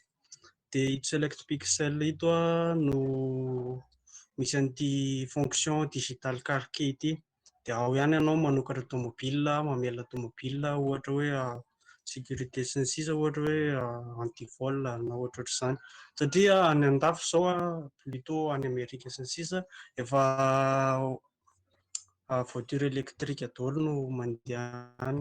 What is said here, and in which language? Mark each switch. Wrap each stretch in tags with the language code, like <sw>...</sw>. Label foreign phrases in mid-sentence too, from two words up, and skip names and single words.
<mg>Dia ito select pixel ito no misy an'ity fonction</mg> <en>digital car key</en> <mg>ity, dia ao ihany ianao manokatra tomobile, mamela tomobile, ohatra hoe sécurité sy ny sisa, ohatra hoe anti-vol na ohatrohatr'izany. Satria any andafy izao plutôt any Amerika sy ny sisa efa</mg> <fr>voiture électrique</fr> <mg>daholo no mandeha any.</mg>